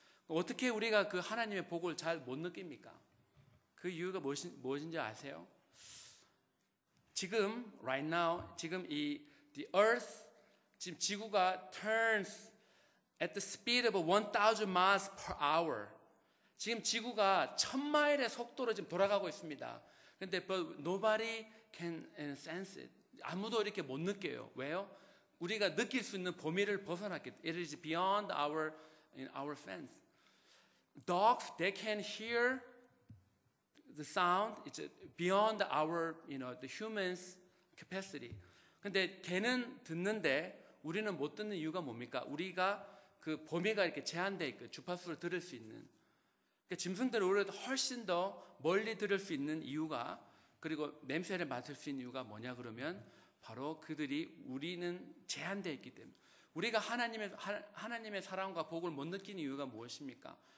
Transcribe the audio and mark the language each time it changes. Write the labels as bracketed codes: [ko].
[ko] 어떻게 우리가 그 하나님의 복을 잘 못 느낍니까? 그 이유가 무엇인지 아세요? [en] 지금 right now 지금 the earth [ko] 지금 지구가 [en] turns at the speed of 1,000 miles per hour. [ko] 지금 지구가 1,000마일의 속도로 지금 돌아가고 있습니다. 그런데 [en] but nobody can sense it. [ko] 아무도 이렇게 못 느껴요. 왜요? 우리가 느낄 수 있는 범위를 벗어났기 때문에. [en] It is beyond our sense. Dogs, they can hear the sound. It's beyond our, the human's capacity. [ko] 근데 걔는 듣는데 우리는 못 듣는 이유가 뭡니까? 우리가 그 범위가 이렇게 제한되어 있고 주파수를 들을 수 있는. 그러니까 짐승들은 오히려 훨씬 더 멀리 들을 수 있는 이유가 그리고 냄새를 맡을 수 있는 이유가 뭐냐 그러면 바로 그들이 우리는 제한되어 있기 때문에 우리가 하나님의 사랑과 복을 못 느끼는 이유가 무엇입니까?